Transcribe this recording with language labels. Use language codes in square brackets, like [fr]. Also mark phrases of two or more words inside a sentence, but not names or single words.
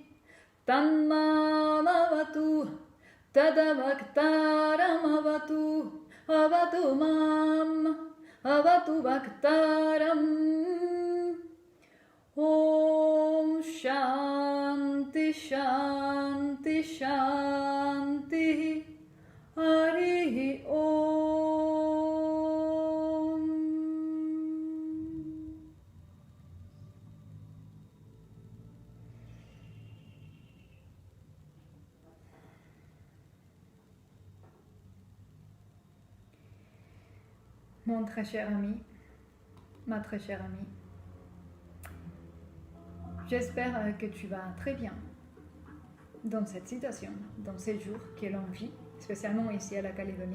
[sa] तन्मामवतु तद्वक्तारम् अवतु अवतु माम् अवतु वक्तारम् ॐ शान्तिः शान्तिः शान्तिः हरिः ॐ. [fr] Mon très cher ami, ma très chère amie, j'espère que tu vas très bien dans cette situation, dans ces jours que l'on vit, spécialement ici à la Calédonie.